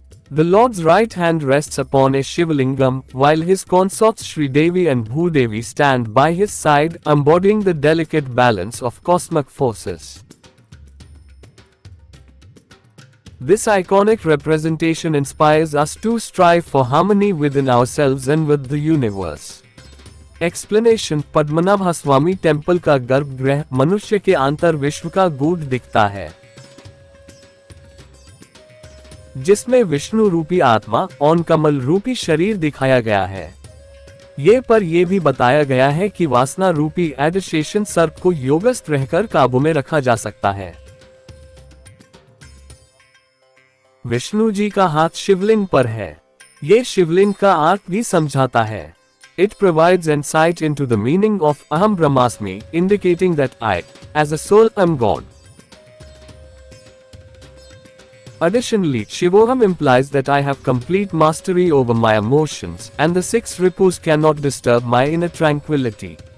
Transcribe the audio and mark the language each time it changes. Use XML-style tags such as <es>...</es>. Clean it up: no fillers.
<en>The Lord's right hand rests upon a Shivlingam, while his consorts Shridevi and Bhudevi stand by his side, embodying the delicate balance of cosmic forces. This iconic representation inspires us to strive for harmony within ourselves and with the universe.</en> <hi>Explanation: Padmanabhaswamy temple का गर्भगृह मनुष्य के आंतर विश्व का गूढ़ दिखता है, जिसमें विष्णु रूपी आत्मा और कमल रूपी शरीर दिखाया गया है। ये भी बताया गया है कि वासना रूपी एडिशेशन सर्प को योगस्थ रहकर काबू में रखा जा सकता है। विष्णु जी का हाथ शिवलिंग पर है। ये शिवलिंग का अर्थ भी समझाता है।</hi> <en>It provides insight into the meaning of Aham Brahmasmi, indicating that I, as a soul, am God. Additionally, Shivoham implies that I have complete mastery over my emotions, and the 6 ripus cannot disturb my inner tranquility.</en>